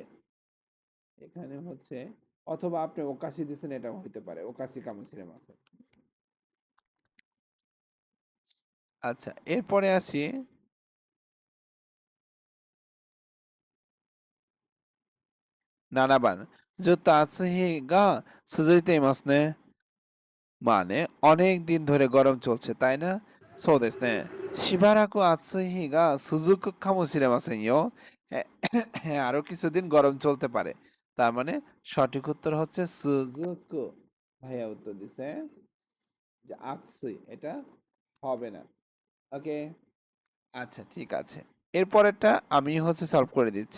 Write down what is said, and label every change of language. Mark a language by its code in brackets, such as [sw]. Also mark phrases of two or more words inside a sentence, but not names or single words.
[bn] এখানে হচ্ছে, অথবা আপনি ওকাশি দিচ্ছেন, এটাও হইতে পারে [ja] おかしかもしれません. [bn] আচ্ছা, এরপরে আসি 7 番 [ja] ずっと暑い日が続いていますね। [bn] মানে অনেক দিন ধরে গরম চলছে, তাই না? [ja] そうですね。しばらく暑い日が続くかもしれませんよ। [bn] হ্যাঁ, হ্যাঁ, আরো কিছুদিন গরম চলতে পারে। তার মানে সঠিক উত্তর হচ্ছে সুজুকু। ভাইয়া উত্তর দিছে যে আতসুই, এটা হবে না। ওকে, আচ্ছা, ঠিক আছে। এরপরেরটা আমি হচ্ছে সলভ করে দিচ্ছি।